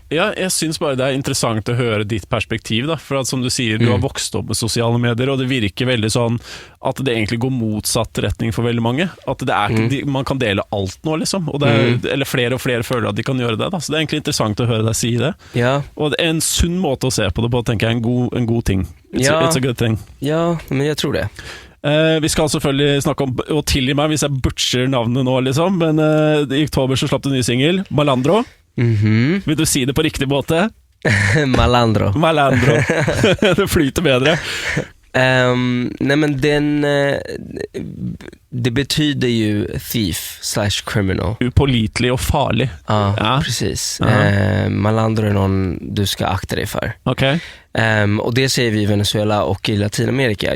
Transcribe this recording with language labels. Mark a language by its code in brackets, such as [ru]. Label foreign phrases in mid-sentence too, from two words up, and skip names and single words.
[sv] Ja, jag syns bara det är intressant att höra ditt perspektiv då, för att som du säger, du har vuxit upp med sociala medier och det virker väldigt sån att det egentligen går motsatt riktning för väldigt många. Att det är man kan dela allt nu liksom, och det är, eller fler och fler føler att de kan göra det då. Så det är egentligen intressant att höra dig säga det. Ja. Och det är en sund måte att se på det på, tänker jag, en god ting. [en] It's a good thing. [sv] Ja, men jag tror det. [no] Vi skal selvfølgelig snakke om å tilgi meg hvis jeg butcher navnet nå liksom, men i oktober så slapp du en ny single, Malandro. Vil du si det på riktig måte? Malandro. Det flyter bedre. [sv] Nej men det betyder ju [en] thief/criminal. [sv] Upålitlig och farlig. Ja, precis. Malandro är någon du ska akta dig för. Okej. Och det säger vi i Venezuela och i Latinamerika.